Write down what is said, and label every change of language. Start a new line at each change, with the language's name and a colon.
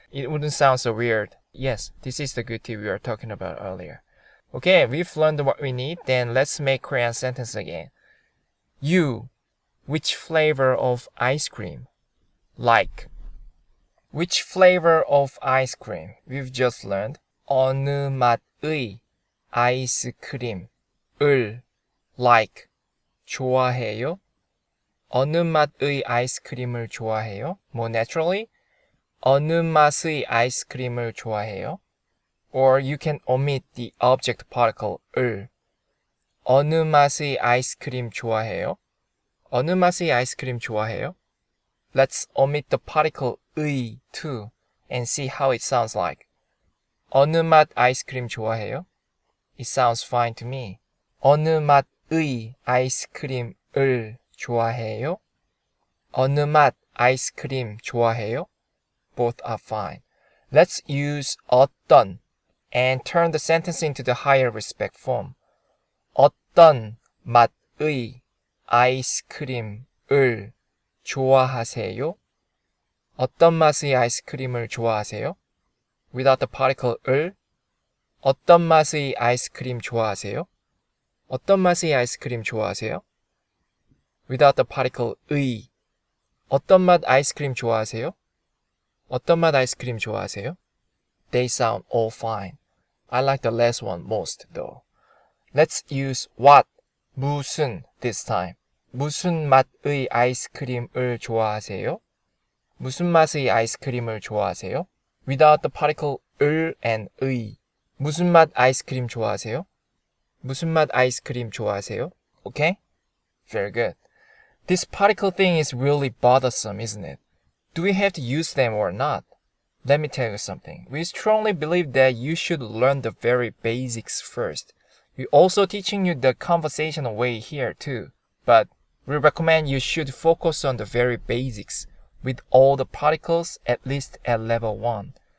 English: It wouldn't sound so weird. Yes, this is the good tip we were talking about earlier. Okay, we've learned what we need, then let's make Korean sentence again. You, which flavor of ice cream? Like. Which flavor of ice cream? We've just learned.
Korean: 어느 맛의 아이스크림을 like. 좋아해요? 어느 맛의 아이스크림을 좋아해요?
English: More naturally,
Korean: 어느 맛의 아이스크림을 좋아해요?
English: Or you can omit the object particle 을.
Korean: 어느 맛의 아이스크림 좋아해요? 어느 맛의 아이스크림 좋아해요?
English: Let's omit the particle 의 too and see how it sounds like.
Korean: 어느 맛 아이스크림 좋아해요?
English: It sounds fine to me.
Korean: 어느 맛의 아이스크림을 좋아해요? 어느 맛 아이스크림 좋아해요?
English: Both are fine. Let's use 어떤 and turn the sentence into the higher respect form.
Korean: 어떤 맛의 아이스크림을 좋아하세요? 어떤 맛의 아이스크림을 좋아하세요?
English: Without the particle 을.
Korean: 어떤 맛의 아이스크림 좋아하세요? 어떤 맛의 아이스크림 좋아하세요?
English: Without the particle 의.
Korean: 어떤 맛 아이스크림 좋아하세요? 어떤 맛 아이스크림 좋아하세요?
English: They sound all fine. I like the last one most though. Let's use what, 무슨 this time.
Korean: 무슨 맛의 아이스크림을 좋아하세요? 무슨 맛의 아이스크림을 좋아하세요?
English: Without the particle 을 and 의.
Korean: 무슨 맛 아이스크림 좋아하세요? 무슨 맛 아이스크림 좋아하세요?
English: Okay? Very good. This particle thing is really bothersome, isn't it? Do we have to use them or not? Let me tell you something. We strongly believe that you should learn the very basics first. We're also teaching you the conversational way here too. But we recommend you should focus on the very basics with all the particles at least at level 1.